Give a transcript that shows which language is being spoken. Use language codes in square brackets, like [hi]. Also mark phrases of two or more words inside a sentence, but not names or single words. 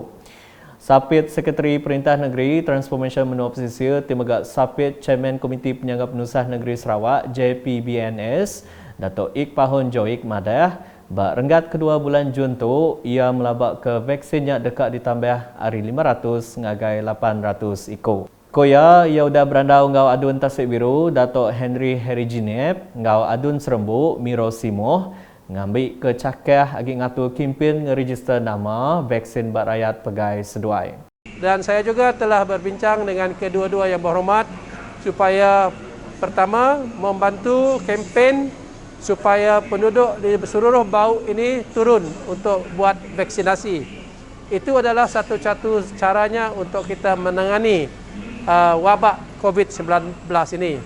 [iba] Sapit Sekretari Perintah Negeri Transformation Menua Pesisir Timegak Sapit Chairman Komiti Penyanggap Penusah Negeri Sarawak JPBNS Dato' Iqpahun Joik Madah bak renggat kedua bulan Jun tu, ia melabak ke vaksinnya dekat ditambah hari 500 ngagai 800 ikut. Koya, ia sudah berandau ngau adun Tasik Biru, Dato' Henry Heriginep, ngau adun Serembu, Miro Simoh, ngambil ke cakah agi ngatur kimpin ngeregister nama vaksin bak rakyat pegai seduai. [ms] Dan saya juga telah berbincang dengan kedua-dua yang berhormat supaya pertama membantu kempen supaya penduduk di seluruh Bau ini turun untuk buat vaksinasi. Itu adalah satu-satu caranya untuk kita menangani wabak COVID-19 ini.